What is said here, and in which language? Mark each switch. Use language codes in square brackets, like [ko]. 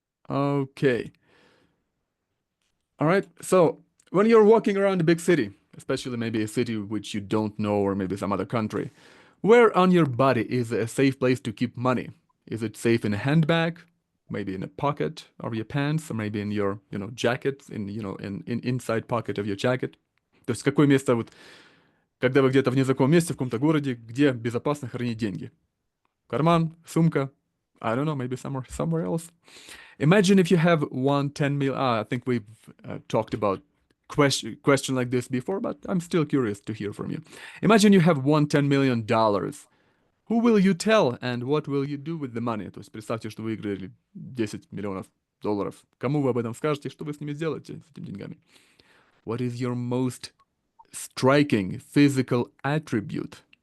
[en] Okay. All right. So when you're walking around a big city, especially maybe a city which you don't know, or maybe some other country, where on your body is a safe place to keep money? Is it safe in a handbag, maybe in a pocket of your pants, or maybe in your, jacket, in inside pocket of your jacket? [ru] То есть какое место, вот, когда вы где-то в незнакомом месте, в каком-то городе, где безопасно хранить деньги? Карман, сумка, [en] I don't know, maybe somewhere else. Imagine if you have won 10 million. I think we've talked about question like this before, but I'm still curious to hear from you. Imagine you have won $10 million. Who will you tell and what will you do with the money? [ru] То есть представьте, что вы выиграли 10 миллионов долларов. Кому вы об этом скажете, что вы с ними сделаете, с этими деньгами? [en] What is your most striking physical attribute?